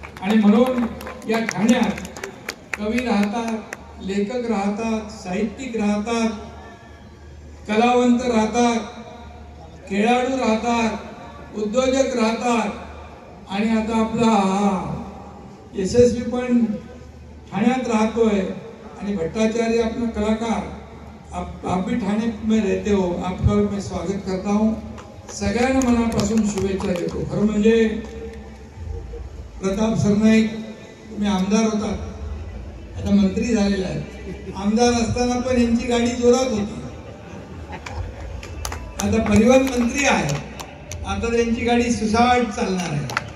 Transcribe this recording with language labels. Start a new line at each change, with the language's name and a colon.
Marathi: आणि म्हणून या ठाण्यात कवी राहतात, लेखक राहतात, साहित्यिक राहतात, कलावंत राहतात, खेळाडू राहतात, उद्योजक राहतात. आणि आता आपला यशस्वी पण ठाण्यात राहतोय.
Hindi: आणि भट्टाचार्य अपना कलाकार, आप भी ठाणे में रहते हो, आपका मैं स्वागत करता हूँ.
Marathi: सगळ्यांना मनापासून शुभेच्छा देतो. खरं म्हणजे प्रताप सरनाईक तुम्ही आमदार होता, आता मंत्री झालेला आहे. आमदार असताना पण यांची गाडी जोरात होती. आता परिवहन मंत्री आहे, आता त्यांची गाडी सुसाट चालणार आहे.